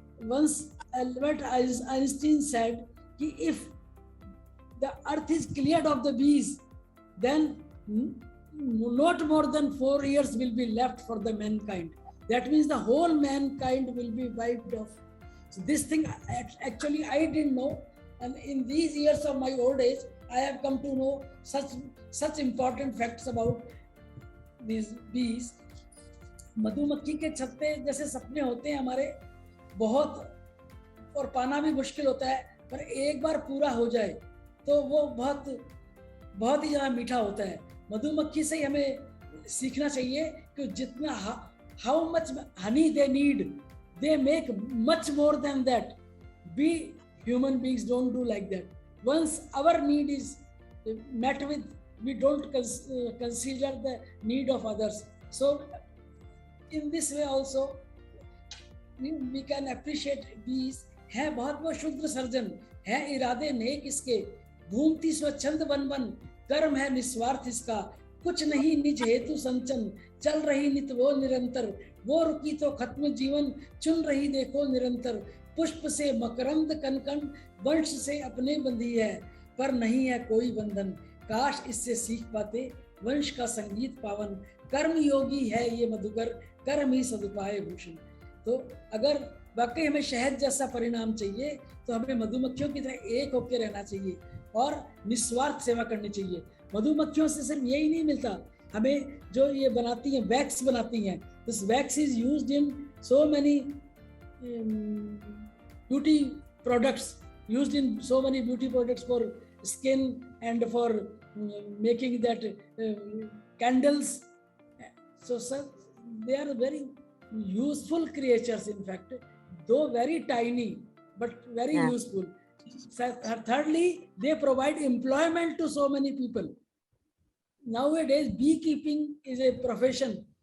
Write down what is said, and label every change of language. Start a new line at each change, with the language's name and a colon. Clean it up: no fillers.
English: Once Albert Einstein said, if the earth is cleared of the bees, then not more than 4 years will be left for the mankind. That means the whole mankind will be wiped off. So this thing actually I didn't know, and in these years of my old age, I have come to know such important facts about these bees.
Hindi: मधुमक्खी के छत्ते जैसे सपने होते हैं हमारे बहुत, और पाना भी मुश्किल होता है, पर एक बार पूरा हो जाए तो वो बहुत ही ज़्यादा मीठा होता है. मधुमक्खी से ही हमें सीखना चाहिए कि जितना
English: how much honey they need, they make much more than that. We human beings don't do like that. Once our need is met with, we don't consider the need of others. So in this way also we can appreciate bees.
Hindi: है बहुत वो शुद्र surgeon, है इरादे नेक इसके, घूमती स्वच्छंद one one, कर्म है निस्वार्थ इसका, कुछ नहीं निज हेतु संचन, चल रही नित वो निरंतर, वो रुकी तो खत्म जीवन, चुन रही देखो निरंतर, पुष्प से मकरंद कनकन, वंश से अपने बंधी है, पर नहीं है कोई बंधन, काश इससे सीख पाते वंश का संगीत पावन, कर्म योगी है ये मधुकर, कर्म ही सदुपाय भूषण. तो अगर वाकई हमें शहद जैसा परिणाम चाहिए तो हमें मधुमक्खियों की तरह एक होकर रहना चाहिए और निस्वार्थ सेवा करनी चाहिए. मधुमक्खियों से सिर्फ यही नहीं मिलता, हमें जो ये बनाती हैं, वैक्स बनाती हैं,
English: This wax is used in so many beauty products, used in so many beauty products for skin and for making that candles. So sir, they are very useful creatures, in fact, though very tiny, but very useful. Thirdly, they provide employment to so many people. Nowadays, beekeeping is a profession.